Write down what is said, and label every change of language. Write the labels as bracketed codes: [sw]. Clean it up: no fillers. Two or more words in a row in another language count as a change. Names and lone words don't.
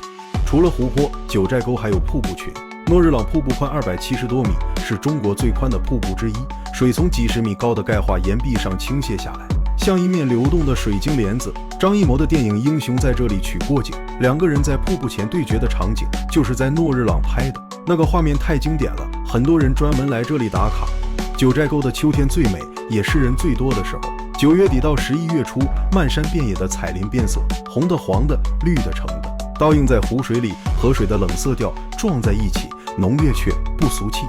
[zh] 除了湖泊，九寨溝還有瀑布群。諾日朗瀑布寬270多米，是中國最寬的瀑布之一，水從幾十米高的鈣化岩壁上傾瀉下來，像一面流動的水晶簾子。張藝謀的電影《英雄》在這裡取過景，2個人在瀑布前對決的場景就是在諾日朗拍的，那個畫面太經典了，很多人專门來這裡打卡。九寨溝的秋天最美，也是人最多的時候，9月底到11月初，漫山遍野的彩林變色，紅的、黃的、綠的、橙的，倒映在湖水裡，河水的冷色調撞在一起，濃烈卻不俗氣。